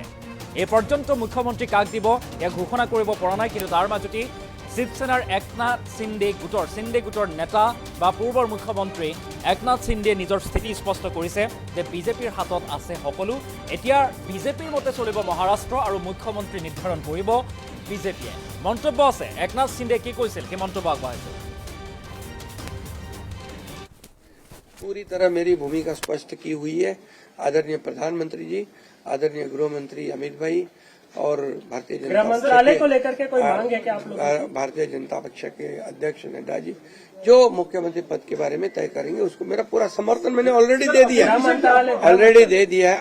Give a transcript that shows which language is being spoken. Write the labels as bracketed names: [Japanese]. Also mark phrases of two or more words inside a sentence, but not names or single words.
[Assamese] এই পৰ্যন্ত মুখ্যমন্ত্ৰী কাক দিব এয়া ঘোষণা কৰিব পৰা নাই, কিন্তু তাৰ মাজতে শিৱসেনাৰ একনাথ সিন্দে গোটৰ নেতা বা পূৰ্বৰ মুখ্যমন্ত্ৰী একনাথ সিন্দে নিজৰ স্থিতি স্পষ্ট কৰিছে যে বিজেপিৰ হাতত আছে সকলো। এতিয়া বিজেপিৰ মতে চলিব মহাৰাষ্ট্ৰ আৰু মুখ্যমন্ত্ৰী নিৰ্ধাৰণ কৰিব বিজেপিয়ে। মন্তব্য আছে একনাথ সিন্দে কি কৈছিল সেই মন্তব্য আগবঢ়াইছে। [Hindi] पूरी तरह मेरी भूमिका स्पष्ट की हुई है। आदरणीय प्रधानमंत्री जी, आदरणीय गृह मंत्री अमित भाई और भारतीय जनता मंत्रालय को लेकर के कोई मांग है क्या आप लोग? भारतीय जनता पक्ष के अध्यक्ष नड्डा जी जो मुख्यमंत्री पद के बारे में तय करेंगे उसको मेरा पूरा समर्थन मैंने ऑलरेडी दे दिया है।